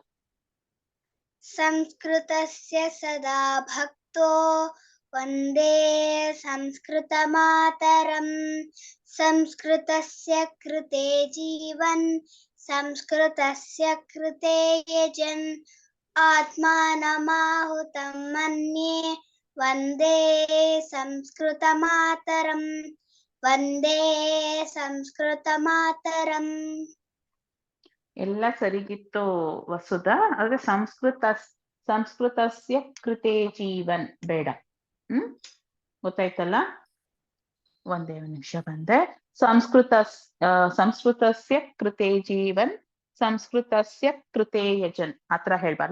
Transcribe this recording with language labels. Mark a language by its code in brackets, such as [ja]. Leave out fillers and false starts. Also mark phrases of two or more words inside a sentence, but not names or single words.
[sa] संस्कृतस्य सदा भक्तो वन्दे संस्कृतमातरम् संस्कृतस्य कृते जीवन् संस्कृतस्य कृते यजन् आत्मानमाहुतं मन्ये वन्दे संस्कृतमातरम् वन्दे संस्कृतमातरम्. [kn] ಎಲ್ಲ ಸರಿಗಿತ್ತು ವಸುಧಾ, ಆದ್ರೆ [sa] ಸಂಸ್ಕೃತಸ್ಯ ಕೃತೆ ಜೀವನ್ [kn] ಬೇಡ. ಗೊತ್ತಾಯ್ತಲ್ಲ? ಒಂದೇ ನಿಮಿಷ ಬಂದೆ. [sa] ಸಂಸ್ಕೃತಸ್ಯ ಕೃತೆ ಜೀವನ್ ಸಂಸ್ಕೃತಸ್ಯ ಕೃತೆ ಯಜನ್ [kn] ಆತರ ಹೇಳ್ಬಾರ್ದು.